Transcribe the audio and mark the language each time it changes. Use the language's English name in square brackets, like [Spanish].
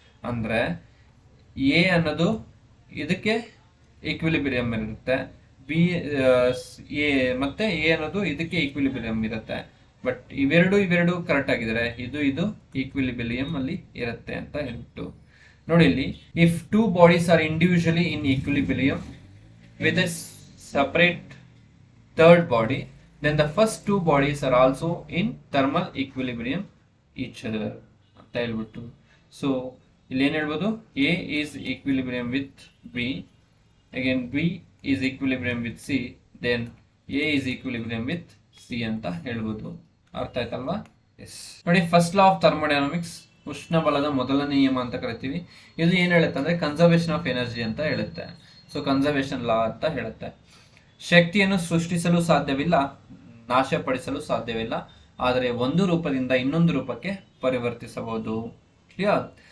[Kannada] ಅಂದ್ರೆ ಎ ಅನ್ನೋದು ಇದಕ್ಕೆ ಈಕ್ವಿಲಿಬ್ರಿಯಂ ಇರುತ್ತೆ, ಬಿ ಎ ಮತ್ತೆ ಎ ಅನ್ನೋದು ಇದಕ್ಕೆ ಈಕ್ವಿಲಿಬ್ರಿಯಂ ಇರುತ್ತೆ. ಬಟ್ ಇವೆರಡು ಕರೆಕ್ಟ್ ಆಗಿದ್ರೆ ಇದು ಈಕ್ವಿಲಿಬ್ರಿಯಂ ಅಲ್ಲಿ ಇರುತ್ತೆ ಅಂತ ಹೇಳ್ಬಿಟ್ಟು ನೋಡಿ. ಇಲ್ಲಿ [English] if two bodies are individually in equilibrium with a separate third body, then the first two bodies are also in thermal equilibrium each other [Kannada] ಅಂತ ಹೇಳ್ಬಿಟ್ಟು. ಸೊ ಇಲ್ಲಿ ಏನ್ ಹೇಳ್ಬೋದು, [English] A is equilibrium with B, again B is equilibrium with C, then A is equilibrium with C [Kannada] ಅಂತ ಹೇಳ್ಬೋದು. ಅರ್ಥ ಆಯ್ತಲ್ವಾ? S. ನೋಡಿ, ಫಸ್ಟ್ ಲಾ ಆಫ್ ಥರ್ಮೋಡೈನಾಮಿಕ್ಸ್, ಉಷ್ಣ ಬಲದ ಮೊದಲನೇ ನಿಯಮ ಅಂತ ಕರಿತೀವಿ. ಇದು ಏನ್ ಹೇಳುತ್ತೆ ಅಂದ್ರೆ ಕನ್ಸರ್ವೇಷನ್ ಆಫ್ ಎನರ್ಜಿ ಅಂತ ಹೇಳುತ್ತೆ. ಸೊ ಕನ್ಸರ್ವೇಷನ್ ಲಾ ಅಂತ ಹೇಳುತ್ತೆ. ಶಕ್ತಿಯನ್ನು ಸೃಷ್ಟಿಸಲು ಸಾಧ್ಯವಿಲ್ಲ, ನಾಶಪಡಿಸಲು ಸಾಧ್ಯವಿಲ್ಲ, ಆದರೆ ಒಂದು ರೂಪದಿಂದ ಇನ್ನೊಂದು ರೂಪಕ್ಕೆ ಪರಿವರ್ತಿಸಬಹುದು. ಕ್ಲಿಯರ್?